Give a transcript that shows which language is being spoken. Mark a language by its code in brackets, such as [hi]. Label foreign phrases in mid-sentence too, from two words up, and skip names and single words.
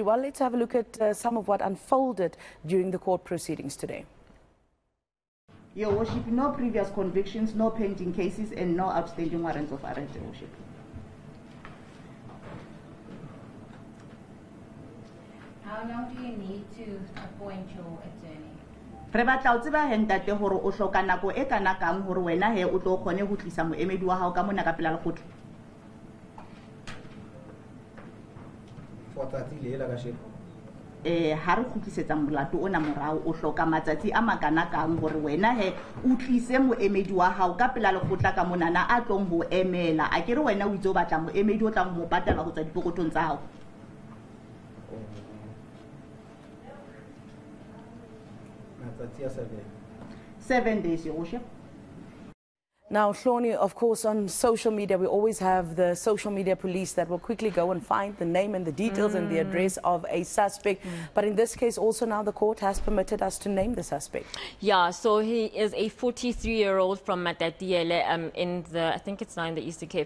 [en] Well, let's have a look at some of what unfolded during the court proceedings today. Your Worship, no previous convictions, no pending cases, and no outstanding warrants of arrest, Your Worship. How long do you need to appoint your attorney? [st] Re batla o tseba hentate hore o hloka nako e kana kang hore wena he o tlo kgone ho tlisa moemedi wa hao ka mona ka pela lekgotla. Ha re kgutlisetsa molato ona morao o hloka matsatsi a makana kang hore wena he o tlise moemedi wa hao ka pela lekgotla ka monana a tlong ho emela. A kere wena o itse o batla moemedi o tlang ho patala ho tswa dipokotong tsa hao. Matsatsi a [en] 7 days, Your Worship. Now, Hloni, of course, on social media, we always have the social media police that will quickly go and find the name and the details and the address of a suspect. But in this case, also now the court has permitted us to name the suspect. Yeah, so he is a 43-year-old from Matatiele in I think it's now in the Eastern Cape.